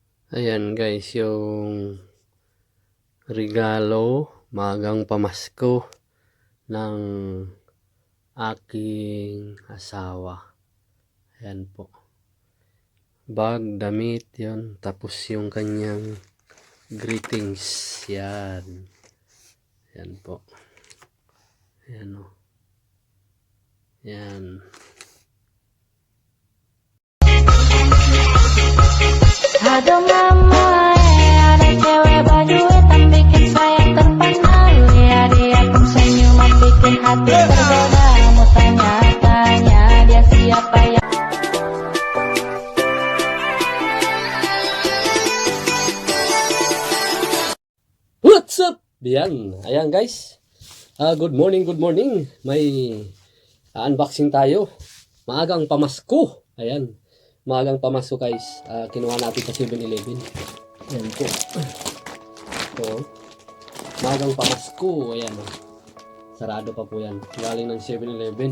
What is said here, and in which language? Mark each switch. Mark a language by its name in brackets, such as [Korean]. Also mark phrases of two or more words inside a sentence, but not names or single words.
[Filipino] Ayan guys, yung regalo maagang pamasko ng aking asawa. Ayan po. Bag, damit, yun. Tapos yung kanyang greetings. Yan. Yan po. Ayan o. Yan. [Indonesian] Aduh mama, ada cewek bajuet yang bikin saya terpengal. Ya dia pun senyum bikin hati tergoda. Mau tanya-tanya dia siapa yang [English] What's up? [Filipino] Yan. Ayan guys. [English] Good morning, good morning. [Filipino] May unboxing tayo. Maagang pamasko. Ayan. Maagang pamasko guys. Kinuha natin sa 7-Eleven. Ayan po. Ito. Maagang pamasko. Ayan. Sarado pa po yan. Galing ng 7-Eleven.